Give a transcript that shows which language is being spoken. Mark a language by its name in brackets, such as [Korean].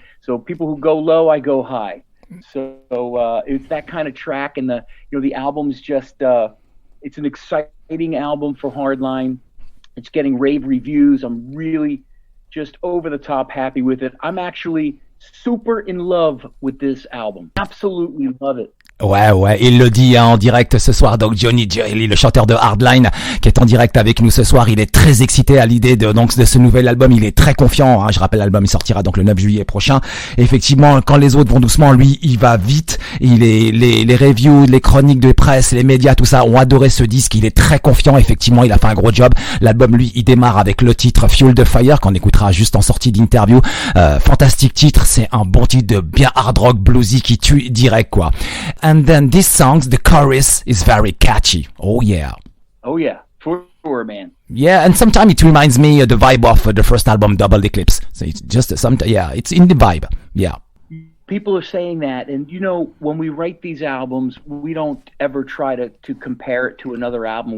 [English] So people who go low, I go high. So it's that kind of track, and the album's just it's an exciting album for Hardline. It's getting rave reviews. I'm really just over the top happy with it. I'm actually super in love with this album. Absolutely love it. [French] Ouais, il le dit en direct ce soir. Donc Johnny Gioeli, le chanteur de Hardline, qui est en direct avec nous ce soir, il est très excité à l'idée de ce nouvel album. Il est très confiant. Je rappelle, l'album il sortira donc le 9 juillet prochain. Et effectivement, quand les autres vont doucement, lui, il va vite. Les reviews, les chroniques de presse, les médias, tout ça ont adoré ce disque. Il est très confiant. Effectivement, il a fait un gros job. L'album, lui, il démarre avec le titre Fuel the Fire, qu'on écoutera juste en sortie d'interview. Fantastique titre. C'est un bon titre de bien hard rock bluesy qui tue direct, quoi. [English] And then this song, the chorus is very catchy. Oh yeah, for sure, man. Yeah, and sometimes it reminds me of the vibe of the first album, Double Eclipse. So it's just it's in the vibe. Yeah. People are saying that, and when we write these albums, we don't ever try to compare it to another album.